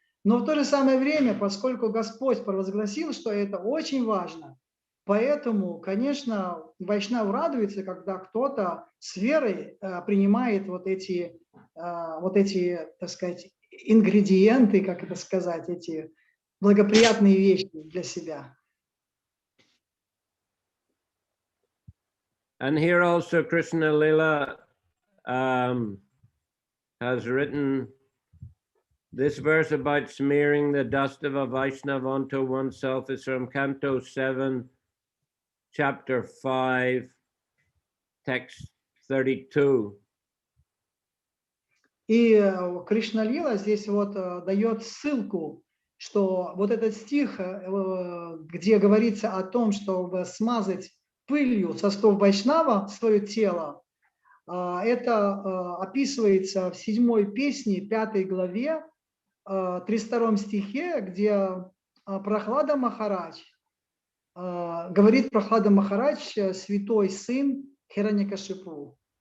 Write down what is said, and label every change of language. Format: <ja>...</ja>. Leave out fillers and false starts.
<ru>Но в то же самое время, поскольку Господь провозгласил, что это очень важно, поэтому, конечно, вайшнав радуется, когда кто-то с верой принимает вот эти, так сказать, ингредиенты, как это сказать, эти благоприятные вещи для себя.</ru> <en>And here also Krishna Lila has written this verse about smearing the dust of a Vaishnava onto oneself is from Canto 7, Chapter 5, Text 32.</en> <ru>И Кришна Лила здесь вот дает ссылку, что вот этот стих, где говорится о том, чтобы смазать пылью со стоп Вайшнава свое тело, это описывается в 7 песне, 5 главе, 32 стихе, где Прохлада Махарадж, говорит Прохлада Махарадж, святой сын Хираньякашипу.</ru>